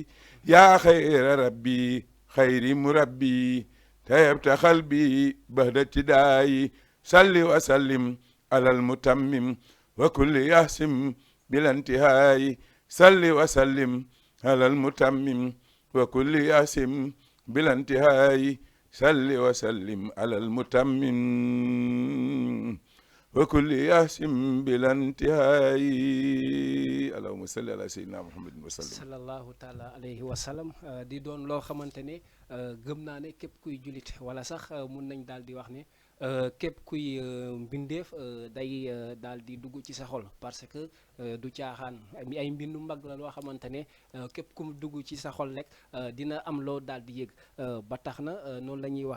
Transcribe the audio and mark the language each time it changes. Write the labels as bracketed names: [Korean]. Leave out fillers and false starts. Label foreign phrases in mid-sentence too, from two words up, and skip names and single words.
[Arabic] يا خير ربي خير مربي تيبت قلبي بهدى ابتدائي صل وسلم على المتمم وكل يحسم بلا انتهاء صل وسلم على المتمم وكل يحسم بلا انتهاء صل وسلم على المتمم وكل يحسم بلا انتهاء اللهم صل على سيدنا محمد وسلم صلى الله تعالى عليه وسلم [Wolof] di doon loo xamante ne gëm naa ne képp kuy julit wala sax mun nañ daal di wax ne képp kuy mbindeef day daal di dugg ci sa xol [French] parce que [Wolof] du caaxaan ay mbindu mag la loo xamante ne képp ku mu dugg ci sa xol rek dina am loo daal di yëg ba tax na noonu la ñuy wax